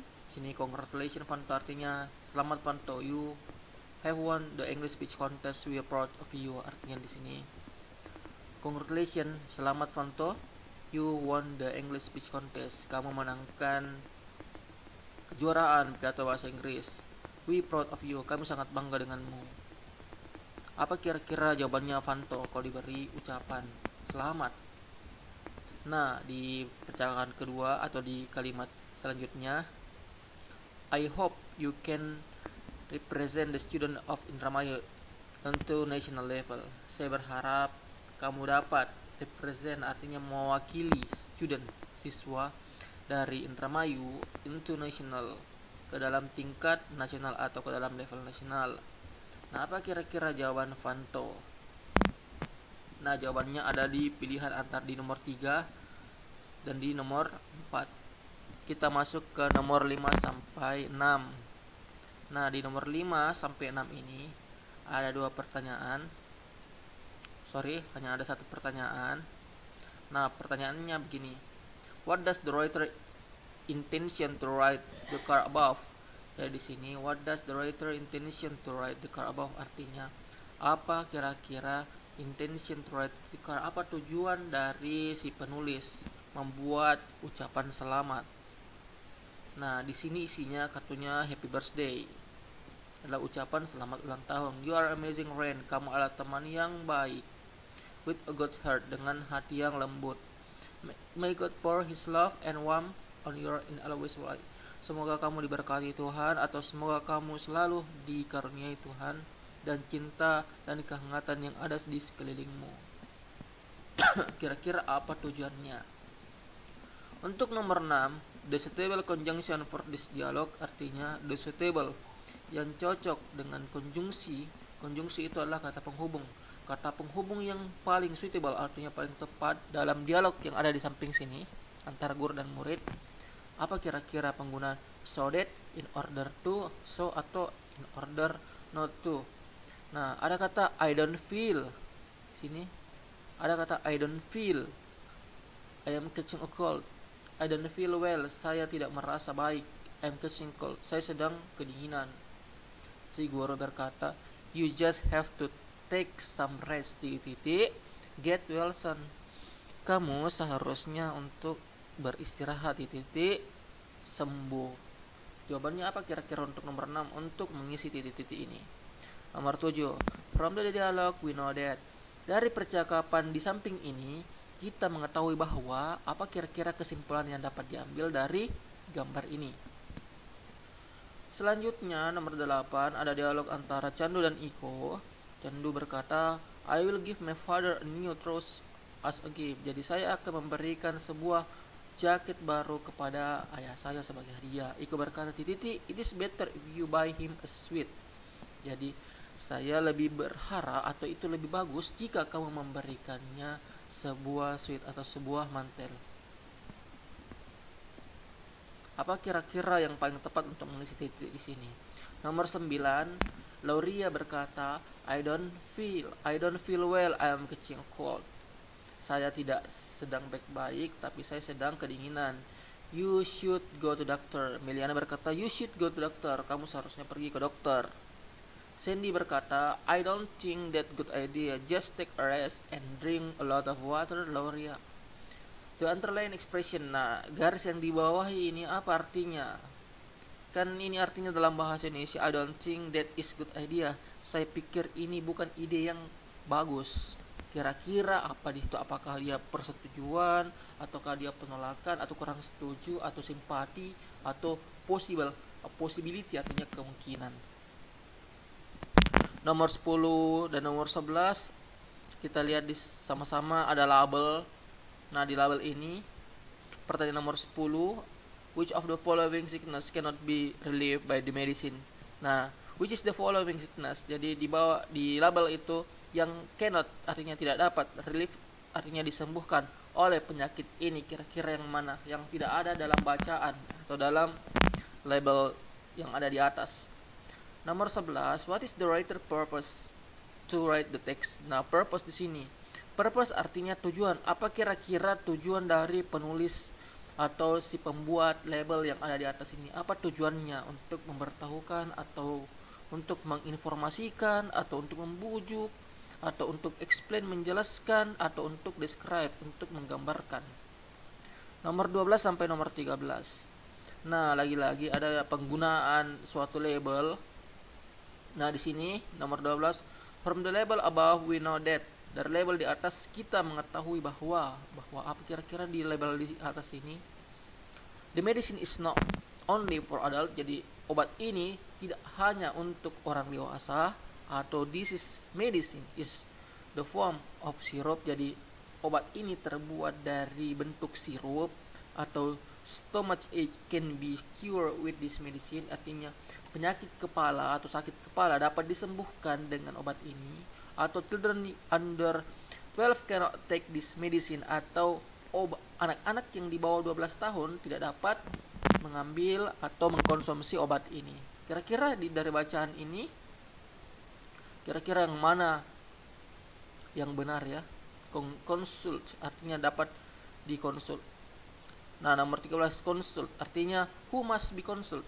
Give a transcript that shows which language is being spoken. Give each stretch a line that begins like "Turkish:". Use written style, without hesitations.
Indonesian: Sini congratulations Fanto artinya selamat Fanto,
English: you have won the English speech contest, we are proud of you.
Indonesian: Artinya di sini congratulations, selamat Fanto,
English: you won the English speech contest.
Indonesian: Kamu menangkan kejuaraan pidato bahasa Inggris.
English: We proud of you,
Indonesian: kami sangat bangga denganmu. Apa kira-kira jawabannya Fanto kalau diberi ucapan selamat? Nah, di percakapan kedua atau di kalimat selanjutnya,
English: I hope you can represent the student of Indramayu into national level.
Indonesian: Saya berharap kamu dapat represent artinya mewakili student, siswa dari Indramayu
English: into national,
Indonesian: ke dalam tingkat nasional atau ke dalam level nasional. Nah, apa kira-kira jawaban Fanto? Nah, jawabannya ada di pilihan antara di nomor 3 dan di nomor 4. Kita masuk ke nomor 5 sampai 6. Nah, di nomor 5 sampai 6 ini ada dua pertanyaan. Hanya ada satu pertanyaan. Nah, pertanyaannya begini.
English: What does the writer intention to write the car above?
Indonesian: Jadi di sini
English: what does the writer intention to write the car above,
Indonesian: artinya apa kira-kira
English: intention to write the car,
Indonesian: apa tujuan dari si penulis membuat ucapan selamat. Nah, di sini isinya kartunya happy birthday, adalah ucapan selamat ulang tahun.
English: You are amazing Ren,
Indonesian: kamu adalah teman yang baik.
English: With a good heart,
Indonesian: dengan hati yang lembut.
English: May God pour his love and warmth on your in always life.
Indonesian: Semoga kamu diberkati Tuhan, atau semoga kamu selalu dikaruniai Tuhan dan cinta dan kehangatan yang ada di sekelilingmu. Kira-kira apa tujuannya? Untuk nomor 6,
English: the suitable conjunction for this dialogue,
Indonesian: artinya the suitable, yang cocok dengan konjungsi. Konjungsi itu adalah kata penghubung. Kata penghubung yang paling suitable, artinya paling tepat dalam dialog yang ada di samping sini antara guru dan murid. Apa kira-kira penggunaan so that, in order to, so, atau in order not to? Nah, ada kata
English: I don't feel.
Indonesian: Sini ada kata
English: I don't feel. I am catching a cold. I don't feel well.
Indonesian: Saya tidak merasa baik.
English: I am catching cold.
Indonesian: Saya sedang kedinginan. Si guru berkata,
English: you just have to take some rest. Get well son.
Indonesian: Kamu seharusnya untuk beristirahat sembuh. Jawabannya apa kira-kira untuk nomor 6 untuk mengisi titik-titik ini?
English: Nomor 7, from the dialogue we know that.
Indonesian: Dari percakapan di samping ini kita mengetahui bahwa apa kira-kira kesimpulan yang dapat diambil dari gambar ini. Selanjutnya nomor 8 ada dialog antara Candu dan Iko. Candu berkata,
English: I will give my father a new trouser as a gift.
Indonesian: Jadi saya akan memberikan sebuah jaket baru kepada ayah saya sebagai hadiah. Iko berkata,
English: it is better if you buy him a sweet.
Indonesian: Jadi Saya lebih berharap atau itu lebih bagus jika kamu memberikannya sebuah suit atau sebuah mantel. Apa kira-kira yang paling tepat untuk mengisi titik di sini?
English: Nomor 9,
Indonesian: Lauria berkata,
English: I don't feel well, I am catching cold.
Indonesian: Saya tidak sedang baik-baik, tapi saya sedang kedinginan.
English: You should go to doctor.
Indonesian: Meliana berkata,
English: you should go to doctor.
Indonesian: Kamu seharusnya pergi ke dokter. Sandy berkata,
English: I don't think that good idea. Just take a rest and drink a lot of water, Lauria. The underline expression.
Indonesian: Nah, garis yang di bawah ini apa artinya? Kan ini artinya dalam bahasa Indonesia,
English: I don't think that is good idea.
Indonesian: Saya pikir ini bukan ide yang bagus. Kira-kira apa di situ? Apakah dia persetujuan, ataukah dia penolakan, atau kurang setuju, atau simpati, atau possibility artinya kemungkinan. Nomor 10 dan nomor 11 kita lihat di sama-sama ada label. Nah, di label ini pertanyaan nomor 10,
English: which of the following sickness cannot be relieved by the medicine? Nah, which is the following sickness?
Indonesian: Jadi di label itu yang cannot artinya tidak dapat, relief artinya disembuhkan oleh penyakit ini. Kira-kira yang mana yang tidak ada dalam bacaan atau dalam label yang ada di atas?
English: Nomor 11, what is the writer purpose to write the text?
Indonesian: Nah, purpose di sini. Purpose artinya tujuan. Apa kira-kira tujuan dari penulis atau si pembuat label yang ada di atas ini? Apa tujuannya? Untuk memberitahukan atau untuk menginformasikan atau untuk membujuk atau untuk explain, menjelaskan atau untuk describe, untuk menggambarkan. Nomor 12 sampai nomor 13. Nah, lagi-lagi ada penggunaan suatu label. Nah, di sini nomor 12,
English: from the label above we know that.
Indonesian: Dari label di atas kita mengetahui bahwa apa kira-kira di label di atas ini?
English: The medicine is not only for adult.
Indonesian: Jadi obat ini tidak hanya untuk orang dewasa, atau
English: this is medicine is the form of syrup.
Indonesian: Jadi obat ini terbuat dari bentuk sirup, atau
English: stomach ache can be cured with this medicine.
Indonesian: Artinya penyakit kepala atau sakit kepala dapat disembuhkan dengan obat ini. Atau
English: children under 12 cannot take this medicine.
Indonesian: Atau anak-anak yang di bawah 12 tahun tidak dapat mengambil atau mengkonsumsi obat ini. Kira-kira dari bacaan ini, kira-kira yang mana yang benar ya? Consult artinya dapat dikonsult. Nah, nomor 13, consult artinya
English: who must be consult.